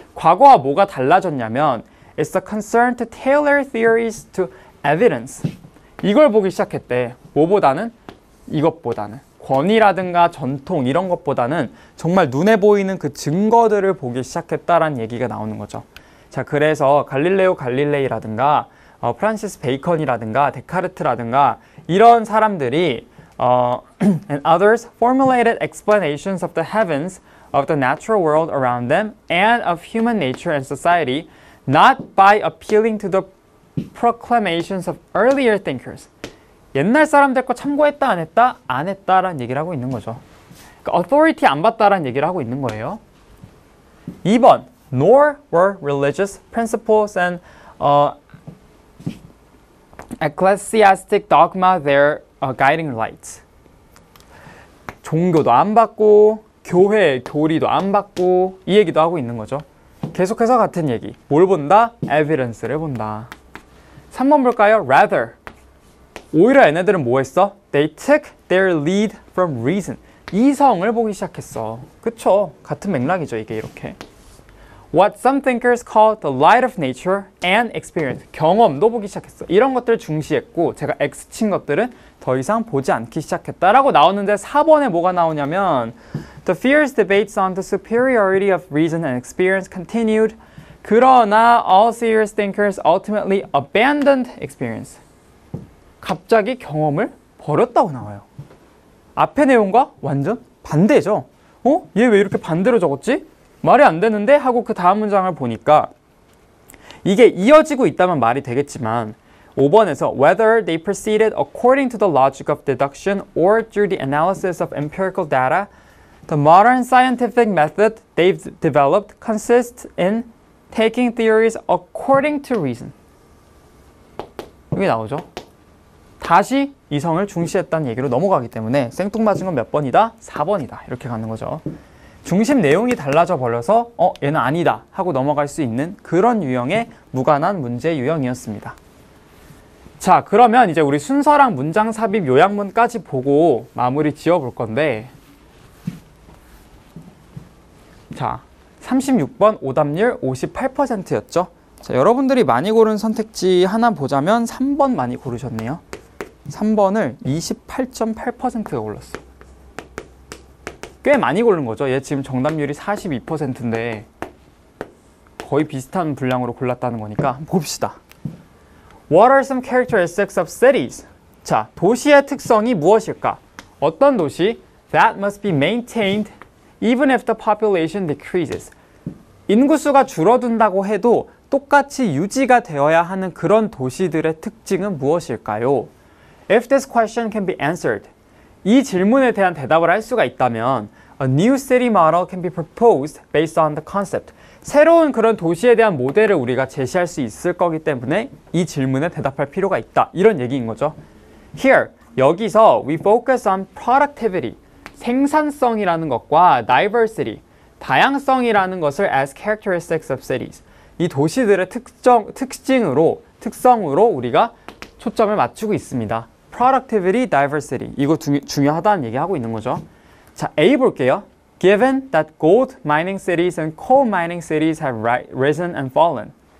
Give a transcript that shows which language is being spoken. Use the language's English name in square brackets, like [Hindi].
[Korean] 과거와 뭐가 달라졌냐면 [English] It's the concern to tailor theories to evidence. [Korean] 이걸 보기 시작했대. 뭐보다는? 이것보다는. 권위라든가 전통 이런 것보다는 정말 눈에 보이는 그 증거들을 보기 시작했다라는 얘기가 나오는 거죠. 자, 그래서 갈릴레오 갈릴레이라든가 프란시스 베이컨이라든가 데카르트라든가 이런 사람들이 [English] and others formulated explanations of the heavens, of the natural world around them, and of human nature and society, not by appealing to the proclamations of earlier thinkers. [Korean] 옛날 사람들 거 참고했다 안 했다? 안 했다라는 얘기를 하고 있는 거죠. 그러니까 authority 안 받다라는 얘기를 하고 있는 거예요. [English] 2번, nor were religious principles and ecclesiastic dogma their guiding lights. [Korean] 종교도 안 받고 교회, 교리도 안 받고 이 얘기도 하고 있는 거죠. 계속해서 같은 얘기. 뭘 본다? evidence를 본다. 3번 볼까요? rather. 오히려 얘네들은 뭐 했어? [English] They took their lead from reason. [Korean] 이성을 보기 시작했어. 그쵸? 같은 맥락이죠, 이게 이렇게. [English] What some thinkers call the light of nature and experience. [Korean] 경험도 보기 시작했어. 이런 것들을 중시했고 제가 X 친 것들은 더 이상 보지 않기 시작했다라고 나오는데 4번에 뭐가 나오냐면 [English] The fierce debates on the superiority of reason and experience continued. [Korean] 그러나 [English] all serious thinkers ultimately abandoned experience. [Korean] 갑자기 경험을 버렸다고 나와요. 앞의 내용과 완전 반대죠. 얘 왜 이렇게 반대로 적었지? 말이 안 되는데? 하고 그 다음 문장을 보니까 이게 이어지고 있다면 말이 되겠지만 5번에서 [English] whether they proceeded according to the logic of deduction or through the analysis of empirical data, the modern scientific method they've developed consists in taking theories according to reason. [Korean] 여기 나오죠. 다시 이성을 중시했다는 얘기로 넘어가기 때문에 생뚱맞은 건 몇 번이다? 4번이다. 이렇게 가는 거죠. 중심 내용이 달라져 버려서 얘는 아니다 하고 넘어갈 수 있는 그런 유형의 무관한 문제 유형이었습니다. 자, 그러면 이제 우리 순서랑 문장 삽입 요약문까지 보고 마무리 지어 볼 건데, 자, 36번 오답률 58%였죠. 자, 여러분들이 많이 고른 선택지 하나 보자면 3번 많이 고르셨네요. 3번을 28.8%가 골랐어. 꽤 많이 고른 거죠. 얘 지금 정답률이 42%인데 거의 비슷한 분량으로 골랐다는 거니까 한번 봅시다. [English] What are some characteristics of cities? [Korean] 자, 도시의 특성이 무엇일까? 어떤 도시? [English] That must be maintained even if the population decreases. [Korean] 인구수가 줄어든다고 해도 똑같이 유지가 되어야 하는 그런 도시들의 특징은 무엇일까요? [English] If this question can be answered, [Korean] 이 질문에 대한 대답을 할 수가 있다면 [English] A new city model can be proposed based on the concept. [Korean] 새로운 그런 도시에 대한 모델을 우리가 제시할 수 있을 거기 때문에 이 질문에 대답할 필요가 있다. 이런 얘기인 거죠. Here, 여기서 we focus on productivity, 생산성이라는 것과 diversity, 다양성이라는 것을 as characteristics of cities. 이 도시들의 특성으로 우리가 초점을 맞추고 있습니다. Productivity, diversity. 이거 중요하다는 얘기하고 있는 거죠. 자, A 볼게요. [English] Given that gold mining cities and coal mining cities have risen and fallen.